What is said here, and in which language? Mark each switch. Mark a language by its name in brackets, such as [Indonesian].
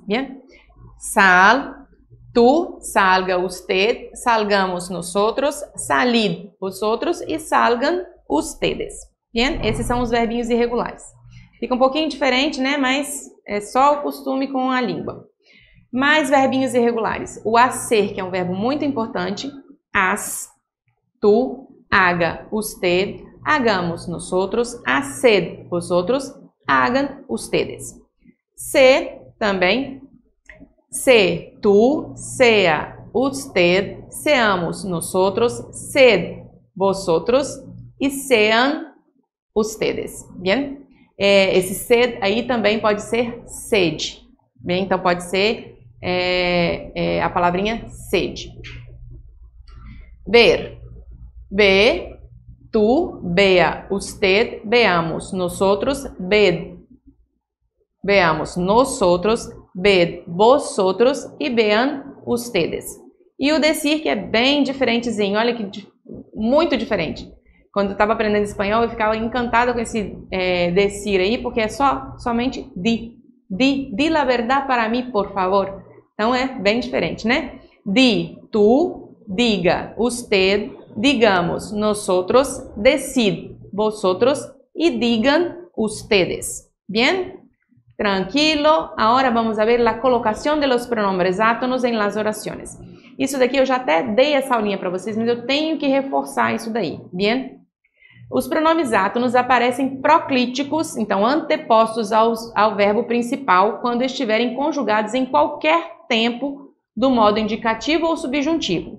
[Spanish] Bien? Sal, tu, salga usted, salgamos nosotros, salid vosotros e salgan ustedes. Bien? [Portuguese] Esses são os verbinhos irregulares. Fica um pouquinho diferente, né? Mas é só o costume com a língua. Mais verbinhos irregulares. O hacer, que é um verbo muito importante. [Spanish] Haz, tu, haga, usted, hagamos nosotros, haced vosotros, hagan ustedes. Se, também. Se, tu, sea, usted, seamos nosotros, sed vosotros e sean ustedes. Bien? [Portuguese] Esse sed aí também pode ser sede. Bem? Então pode ser a palavrinha sede. [Spanish] Ver. Ve, tu, vea, usted, veamos, nosotros, ved. Veamos nosotros, ved vosotros e vean ustedes. [Portuguese] E o decir, que é bem diferentezinho, olha que muito diferente. Quando eu estava aprendendo espanhol, eu ficava encantada com esse decir aí, porque é somente di. [Spanish] Di la verdad para mí, por favor. [Portuguese] Então é bem diferente, né? [Spanish] Di, tu, diga, usted, digamos, nosotros, decid, vosotros y digan ustedes. Bien? Tranquilo. Ahora vamos a ver la colocación de los pronombres átonos en las oraciones. [Portuguese] Isso daqui eu já até dei essa aulinha para vocês, mas eu tenho que reforçar isso daí, bien? Os pronomes átonos aparecem proclíticos, então antepostos ao verbo principal, quando estiverem conjugados em qualquer tempo do modo indicativo ou subjuntivo.